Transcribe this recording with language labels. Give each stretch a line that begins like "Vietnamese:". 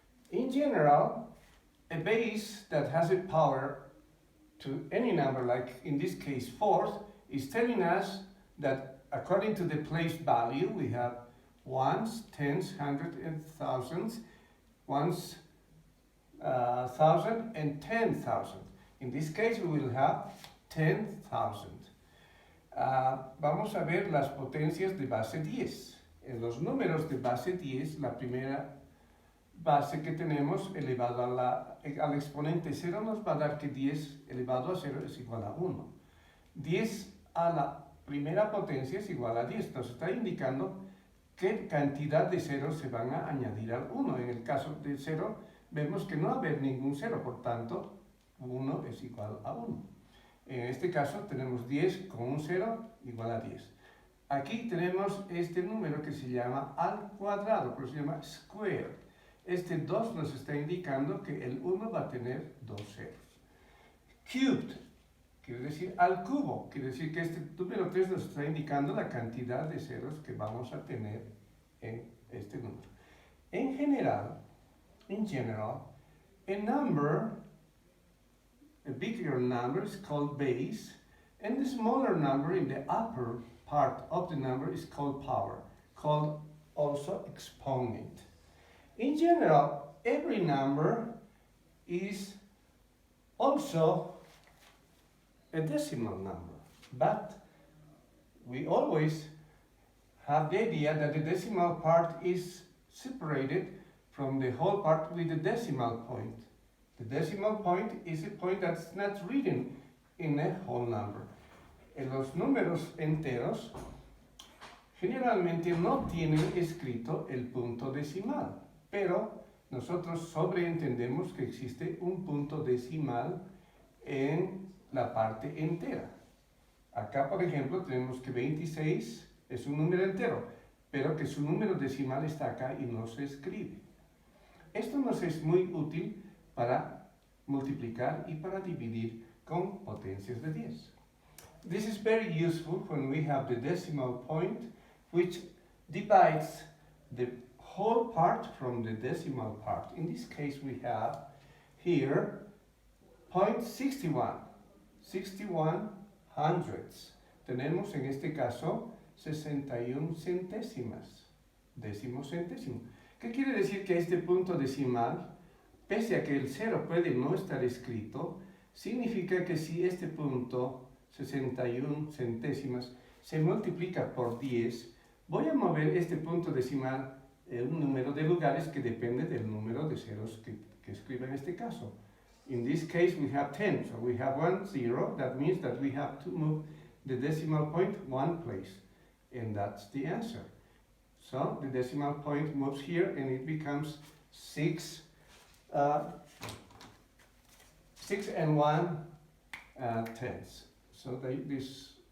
English: In general, a base that has a power to any number, like in this case 4th, is telling us that according to the place value, we have ones, tens, hundreds, and thousands, ones, thousand, and 10,000. In this case, we will have 10,000.
Spanish: Vamos a ver las potencias de base 10. En los números de base 10, la primera base que tenemos elevado al exponente 0 nos va a dar que 10 elevado a 0 es igual a 1. 10 a la primera potencia es igual a 10. Nos está indicando qué cantidad de ceros se van a añadir al 1. En el caso de 0, vemos que no va a haber ningún 0, por tanto, 1 es igual a 1. En este caso tenemos 10 con un 0 igual a 10. Aquí tenemos este número que se llama al cuadrado, pero se llama square. Este 2 nos está indicando que el 1 va a tener 2 ceros. Cubed quiere decir al cubo, quiere decir que este número 3 nos está indicando la cantidad de ceros que vamos a tener en este número. En general,
English: a number, a bigger number is called base, and the smaller number in the upper part of the number is called power, called also exponent. In general, every number is also a decimal number, but we always have the idea that the decimal part is separated from the whole part with the decimal point. The decimal point is a point that's not written in a whole number.
Spanish: En los números enteros, generalmente no tienen escrito el punto decimal, pero nosotros sobreentendemos que existe un punto decimal en la parte entera. Acá, por ejemplo, tenemos que 26 es un número entero, pero que su número decimal está acá y no se escribe. Esto nos es muy útil para multiplicar y para dividir con potencias de 10.
English: This is very useful when we have the decimal point, which divides the whole part from the decimal part. In this case, we have here 0.61, 61 hundredths.
Spanish: Tenemos en este caso 61 centésimas, décimo centésimo. ¿Qué quiere decir? Que este punto decimal, pese a que el 0 puede no estar escrito, significa que si este punto, 61 centésimas, se multiplica por 10, voy a mover este punto decimal en un número de lugares que depende del número de ceros que escriba en este caso.
English: In this case, we have 10, so we have 1 0. That means that we have to move the decimal point one place, and that's the answer. So the decimal point moves here, and it becomes 6 and 1 tenths. So this